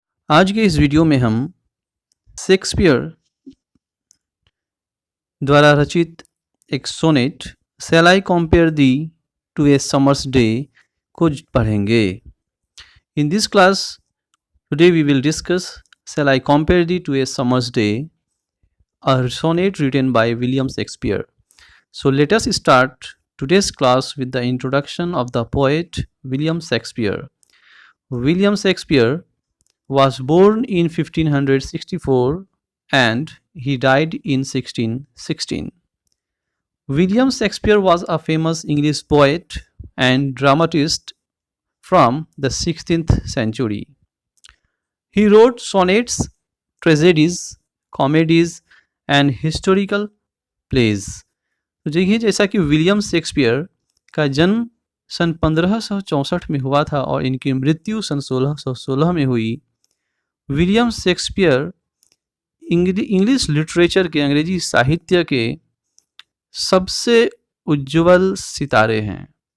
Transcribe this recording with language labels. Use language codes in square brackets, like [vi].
[hi] आज के इस वीडियो में हम शेक्सपियर द्वारा रचित एक sonnet shell I compare the to A summers day को पढ़ेंगे। [en] In this class today we will discuss shall I compare thee to a summer's day, a sonnet written by William Shakespeare. So let us start today's class with the introduction of the poet William Shakespeare. William Shakespeare was born in 1564 and he died in 1616. William Shakespeare was a famous English poet and dramatist from the 16th century. He wrote sonnets, tragedies, comedies and historical plays. [hi] तो देखिए, जैसा कि William Shakespeare का जन्म सन 1564 में हुआ था और इनकी मृत्यु सन 1616 में हुई। विलियम शेक्सपियर इंग्लिश लिटरेचर के, अंग्रेजी साहित्य के सबसे उज्जवल सितारे हैं।